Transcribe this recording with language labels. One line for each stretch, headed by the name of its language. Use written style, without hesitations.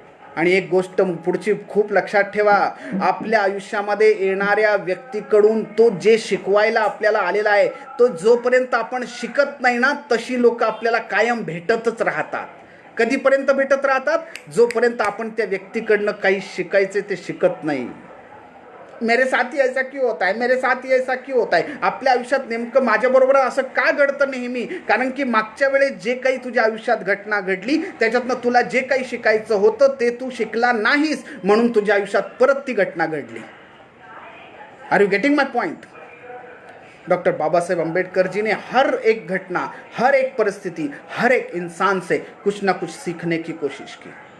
Marathi: आणि एक गोष्ट पुढची खूप लक्षात ठेवा, आपल्या आयुष्यामध्ये येणाऱ्या व्यक्तीकडून तो जे शिकवायला आपल्याला आलेला आहे, तो जोपर्यंत आपण शिकत नाही ना, तशी लोक आपल्याला कायम भेटतच राहतात. कधीपर्यंत भेटत राहतात? जोपर्यंत आपण त्या व्यक्तीकडनं काही शिकायचे ते शिकत नाही.
Hindi: मेरे साथी ऐसा क्यों होता है, मेरे साथी ऐसा क्यों होता है.
Marathi: आपल्या आयुष्यात नेमकं माझ्याबरोबर असं का घडतं नेहमी? कारण की मागच्या वेळेस जे काही तुझ्या आयुष्यात घटना घडली त्याच्यातनं तुला जे काही शिकायचं होतं ते तू शिकला नाहीस, म्हणून तुझ्या आयुष्यात परत ती घटना घडली.
English: Are you getting my point?
Hindi: Doctor Baba Saheb Ambedkar ji ने हर एक घटना, हर एक परिस्थिति, हर एक इंसान से कुछ ना कुछ सीखने की कोशिश की.